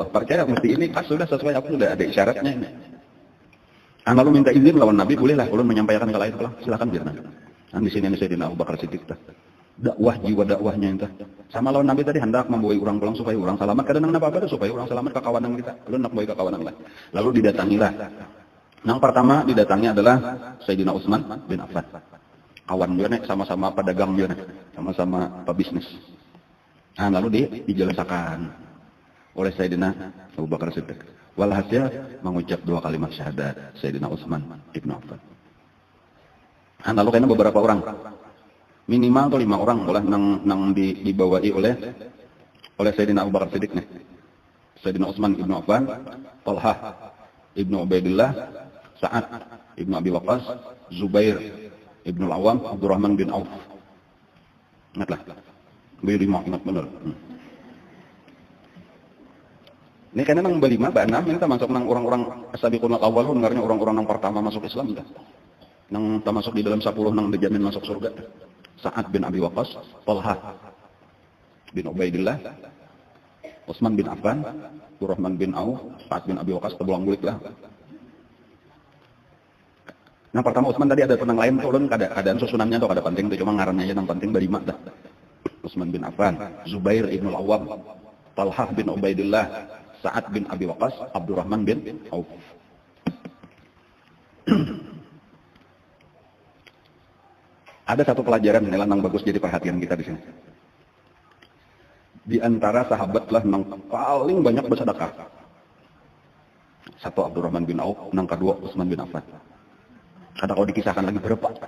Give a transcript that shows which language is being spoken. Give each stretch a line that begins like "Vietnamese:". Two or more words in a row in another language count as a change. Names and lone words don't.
Banjar: Percaya mesti ini pas sudah sesuai, aku sudah ada isyaratnya ini. Lalu minta izin lawan Nabi, bolehlah ulun menyampaikan ke lain pulang. Silakan biar Nabi.
Indonesian: Nah di sini Sayyidina Abu Bakar Siddiq dakwah jiwa dakwahnya itu.
Banjar: Sama lawan Nabi tadi hendak membawa orang pulang supaya orang selamat. Kadang apa-apa supaya orang selamat ke kawanan kita. Ulun nak bawa ke kawanan lah. Lalu didatangilah.
Indonesian: Yang pertama didatangi adalah Sayyidina Utsman bin Affan.
Banjar: Kawan dia nih, sama-sama pedagang dia nih, sama-sama pebisnis.
Indonesian: Nah, lalu dijelaskan oleh Sayyidina Abu Bakar Siddiq. Walhasil mengucap 2 kalimat syahadat Sayyidina Utsman bin Affan.
Banjar: Nah, lalu kayaknya beberapa orang, minimal tuh 5 orang boleh nang dibawai oleh Sayyidina Abu Bakar Siddiq nih. Sayyidina Utsman bin Affan, Talha ibnu Ubaidillah, Sa'ad ibnu Abi Waqqas, Zubair ibnu Al-Awwam, Abdurrahman bin Auf. Ingatlah. Berlima, ingat benar. Ini kayaknya nang berlima, enam, ini termasuk nang orang-orang
Arabic: السابقون الأولون,
Banjar: dengarnya orang-orang yang pertama masuk Islam. Nang termasuk di dalam 10 nang dijamin masuk surga. Sa'ad bin Abi Waqqas, Talha bin Ubaidillah, Utsman bin Affan, Abdurrahman bin Auf, Sa'ad bin Abi Waqqas, terbelang bulik lah. Nah pertama Utsman tadi ada penang lain, ulun keadaan susunannya tuh kada penting, tuh cuma ngarannya aja yang penting berlima dah. Utsman bin Affan, Zubair ibn Al-Awwam, Talha bin Ubaidillah, Sa'ad bin Abi Waqqas, Abdurrahman bin Auf.
Indonesian: Ada satu pelajaran yang bagus jadi perhatian kita di sini. Di antara sahabatlah yang paling banyak bersedekah. Satu Abdurrahman bin Auf, yang kedua Utsman bin Affan.
Banjar: Kada kalau dikisahkan lagi berapa?